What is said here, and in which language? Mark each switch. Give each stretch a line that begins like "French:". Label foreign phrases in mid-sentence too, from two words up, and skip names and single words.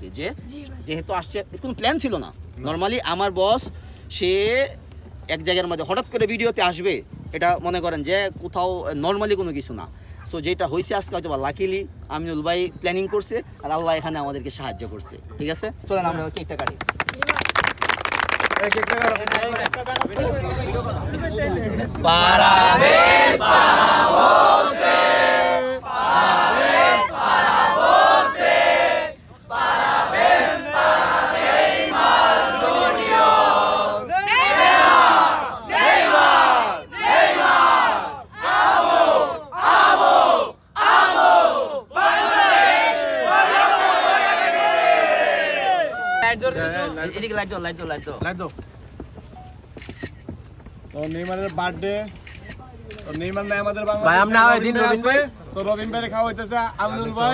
Bangla: যেহেতু আসছে, কোনো প্ল্যান ছিল না। নর্মালি আমার বস সে এক জায়গার মধ্যে হঠাৎ করে ভিডিওতে আসবে, এটা মনে করেন যে কোথাও নর্মালি কোনো কিছু না। সো যেটা হয়েছে আজকে হয়তো বা লাকিলি আমিনুল ভাই প্ল্যানিং করছে আর আল্লাহ এখানে আমাদেরকে সাহায্য করছে। ঠিক আছে, চলেন আমরা কেকটা কাটি।
Portuguese: Parabéns para você, parabéns para você, parabéns para Neymar Júnior. Neymar, amo, Bangladesh.
Bangla: এদিকে লাইট দাও। তো নেইমারের বার্থডে, তো নেইমার নাই আমাদের ভাই বাংলাদেশে। আমরা দিন রবিন ভাই, তো রবিন ভাই খাওয়া হইতেছে আমিনুল ভাই।